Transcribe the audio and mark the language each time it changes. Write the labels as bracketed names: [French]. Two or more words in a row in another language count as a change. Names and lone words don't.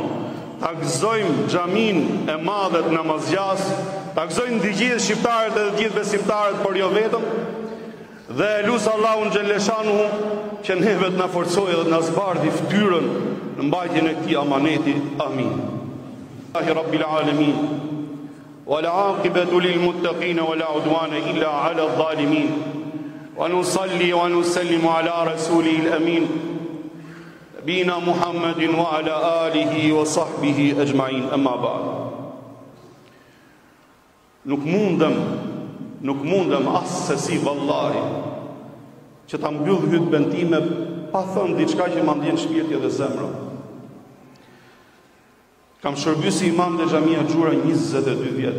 [Albanian] Ta gëzojmë xhamin e madhe të namazgjas, ta gëzojmë të gjithë shqiptarët dhe të gjithë besimtarët, por jo vetëm. Dhe lut Allahun Xheleshanu që neve të na forcojë dhe të na zbardhë fytyrën në mbajtjen e këtij amaneti. Amin. [Arabic] رب العالمين. والعاقبة للمتقين ولا عدوان إلا على الظالمين ونصلي ونسلم على رسوله الأمين نبينا محمد وعلى آله وصحبه أجمعين أما بعد. [Albanian] Nuk mundem asesi vallahi që ta mbyll hutben time pa thënë diçka që ma ndjen shpirti dhe zemra. Kam shërby si imam dhe xhamia Xhura 22 vjet.